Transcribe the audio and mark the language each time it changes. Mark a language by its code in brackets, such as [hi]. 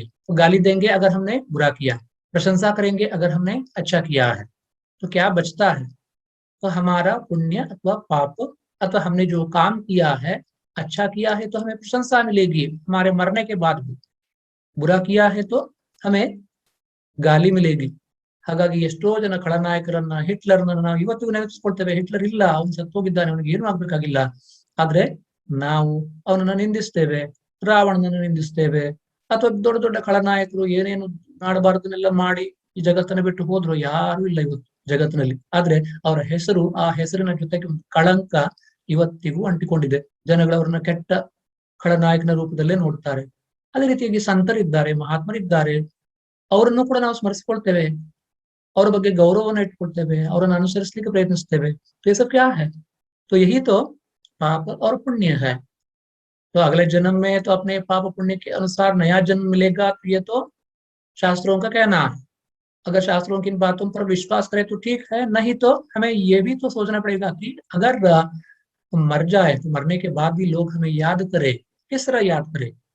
[hi] तो गाली देंगे अगर हमने बुरा किया, प्रशंसा करेंगे अगर हमने अच्छा किया है, तो क्या बचता है? तो हमारा पुण्य अथवा पाप अथवा हमने जो काम किया है, अच्छा किया है तो हमें प्रशंसा मिलेगी हमारे मरने के बाद भी, बुरा किया है तो हमें ಗಾಲಿ ಮಿಲೇಗಿ. [kn] ಹಾಗಾಗಿ ಎಷ್ಟೋ ಜನ ಖಳನಾಯಕರನ್ನ, ಹಿಟ್ಲರ್ನ ನಾವು ಇವತ್ತಿಗೂ ನೆನಪಿಸ್ಕೊಳ್ತೇವೆ. ಹಿಟ್ಲರ್ ಇಲ್ಲ, ಅವನು ಸತ್ತೋಗಿದ್ದಾನೆ, ಅವನಿಗೆ ಏನು ಆಗ್ಬೇಕಾಗಿಲ್ಲ. ಆದ್ರೆ ನಾವು ಅವನನ್ನ ನಿಂದಿಸ್ತೇವೆ, ರಾವಣನನ್ನು ನಿಂದಿಸ್ತೇವೆ, ಅಥವಾ ದೊಡ್ಡ ದೊಡ್ಡ ಖಳನಾಯಕರು ಏನೇನು ಮಾಡಬಾರದನ್ನೆಲ್ಲ ಮಾಡಿ ಈ ಜಗತ್ತನ್ನ ಬಿಟ್ಟು ಹೋದ್ರು, ಯಾರು ಇಲ್ಲ ಇವತ್ತು ಜಗತ್ತಿನಲ್ಲಿ. ಆದ್ರೆ ಅವರ ಹೆಸರು, ಆ ಹೆಸರಿನ ಜೊತೆಗೆ ಒಂದು ಕಳಂಕ ಇವತ್ತಿಗೂ ಅಂಟಿಕೊಂಡಿದೆ. ಜನಗಳು ಅವ್ರನ್ನ ಕೆಟ್ಟ ಖಳನಾಯಕನ ರೂಪದಲ್ಲೇ ನೋಡ್ತಾರೆ. ಅದೇ ರೀತಿಯಾಗಿ ಸಂತರಿದ್ದಾರೆ, ಮಹಾತ್ಮರಿದ್ದಾರೆ, ಅವರನ್ನು ಕೂಡ ನಾವು ಸ್ಮರಿಸಿಕೊಳ್ತೇವೆ, ಅವರ ಬಗ್ಗೆ ಗೌರವವನ್ನು ಇಟ್ಕೊಳ್ತೇವೆ, ಅವರನ್ನು ಅನುಸರಿಸಲಿಕ್ಕೆ ಪ್ರಯತ್ನಿಸ್ತೇವೆ. [hi] तो ये सब क्या है? तो यही तो पाप और पुण्य है. तो अगले जन्म में तो अपने पाप पुण्य के अनुसार नया जन्म मिलेगा. तो ये तो शास्त्रों का कहना है. अगर शास्त्रों की इन बातों पर विश्वास करें तो ठीक है, नहीं तो हमें ये भी तो सोचना पड़ेगा कि अगर मर जाए तो मरने के बाद भी लोग हमें याद करे. किस तरह याद करे?